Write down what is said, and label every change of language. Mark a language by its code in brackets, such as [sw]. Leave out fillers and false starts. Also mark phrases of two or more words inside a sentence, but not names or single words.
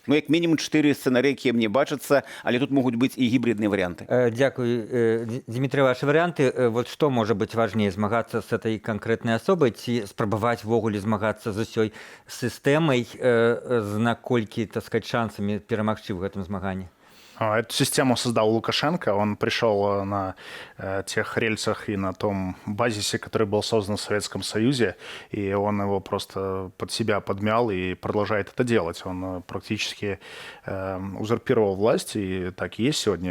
[be] Ну, як мінімум 4 сцэнары, якія мне бачацца, але тут могуць быць і гібридныя варыянты. Дзякуй, Дмітрий, [ru] ваши варианты. Вот [be] што можа быць важней, змагацца з этой канкрэтнай асобай ці спрабаваць ввогуле змагацца з усёй сістэмай, з наколькі, [ru] так сказать, [be] шансамі перамагчы ў гэтым змаганні? [ru] Эту систему создал Лукашенко. Он пришел на тех рельсах и на том базисе, который был создан в Советском Союзе, и он его просто под себя подмял и продолжает это делать. Он практически узурпировал власть, и так и есть сегодня.